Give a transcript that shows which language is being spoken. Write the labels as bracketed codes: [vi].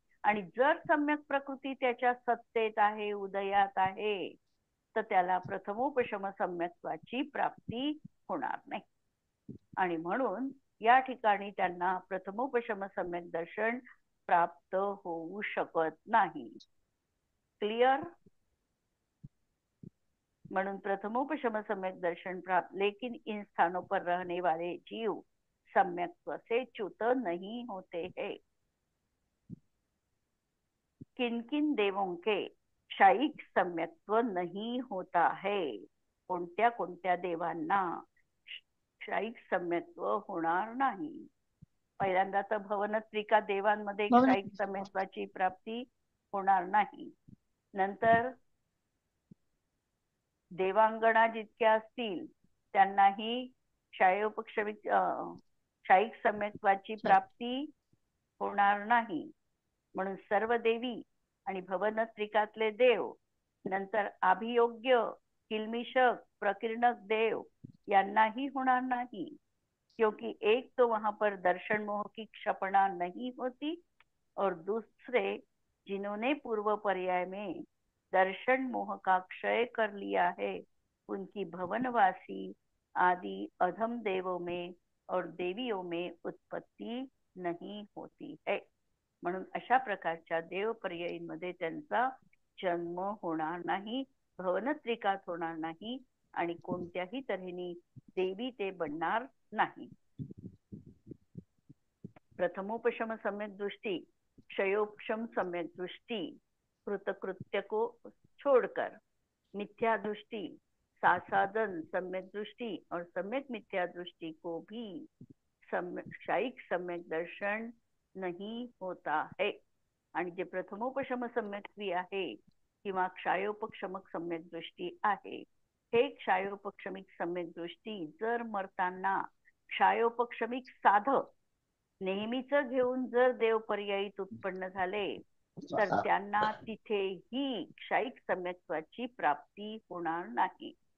[mr] आणि जर सम्यक प्रकृती त्याच्या सत्तेत आहे, उदयात आहे, तर त्याला प्रथमोपशम सम्यक्त्वाची प्राप्ती होणार नाही. आणि म्हणून या ठिकाणी त्यांना प्रथमोपशम सम्यक दर्शन प्राप्त होऊ शकत नाही. क्लिअर? म्हणून प्रथमोपशम सम्यक दर्शन प्राप्त, [hi] लेकिन इन स्थानों पर रहने वाले जीव सम्यक्त्व से च्युत नहीं होते हैं. किन किन देवों के क्षयिक सम्यक्त्व नहीं होता है. [mr] कोणत्या कोणत्या देवांना क्षयिक सम्यक्त्व होणार नाही. पहिल्यांदा तर भवनत्रिका देवांमध्ये क्षयिक सम्यक्त्वाची प्राप्ती होणार नाही. नंतर देवांगणा जितक्या असतील त्यांनाही क्षयिक सम्यक्त्वाची प्राप्ती होणार नाही. म्हणून सर्व देवी आणि भवनत्रिकातले देव, नंतर अभियोग्य, किलमिशक, प्रकीर्णक देव यांनाही होणार [hi] नहीं, क्योंकि एक तो वहां पर दर्शन मोह की क्षपणा नहीं होती, और दूसरे जिन्होंने पूर्व पर्याय में दर्शन मोह का क्षय कर लिया है, उनकी भवनवासी आदि अधम देवों में और देवियों में उत्पत्ति नहीं होती है. [mr] म्हणून अशा प्रकारच्या देव पर्यायींमध्ये त्यांचा जन्म होणार नाही, भवनत्रिकात होणार नाही, आणि कोणत्याही तऱ्हेने देवी ते बनणार नाही. [hi] प्रथमोपशम सम्यक दृष्टि, क्षयोपशम सम्यक दृष्टि, कृतकृत्य को छोड़कर मिथ्या दृष्टि, सासादन सम्यक दृष्टि और सम्यक मिथ्या दृष्टि को भी क्षयिक सम्यक दर्शन नहीं होता है. [mr] आणि जे प्रथमोपशम सम्यक्त्वी आहे किंवा क्षयोपशमक सम्यक दृष्टी आहे, हे क्षयोपशमिक सम्यक दृष्टी जर मरताना क्षयोपशमिक साधक नेहमीच घेऊन जर देव पर्यायीत उत्पन्न झाले, तर त्यांना तिथेही क्षयिक सम्यक्त्वाची प्राप्ती होणार नाही.